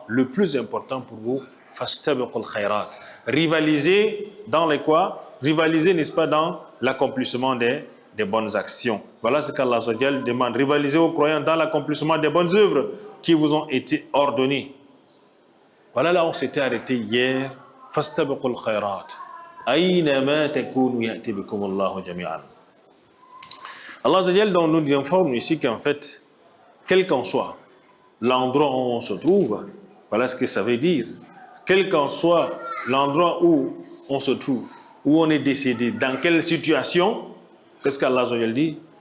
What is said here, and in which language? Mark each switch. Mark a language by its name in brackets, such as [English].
[French] Le plus important pour vous, [Arabic] fastabiqul khayrat. [French] Rivaliser dans les quoi? Rivaliser, n'est-ce pas, dans l'accomplissement des bonnes actions. Voilà ce qu'Allah demande. Rivaliser aux croyants dans l'accomplissement des bonnes œuvres qui vous ont été ordonnées. Voilà là où on s'était arrêté hier. [Arabic] فاستبقوا الخيرات أينما تكونوا يأتي بكم الله جميعا. [French] Allah Azza wa Jalla nous informe ici qu'en fait, quel qu'en soit l'endroit où on se trouve, voilà ce que ça veut dire. Quel qu'en soit l'endroit où on se trouve, où on est décédé, dans quelle situation, qu'est-ce qu'Allah Azza wa Jalla dit?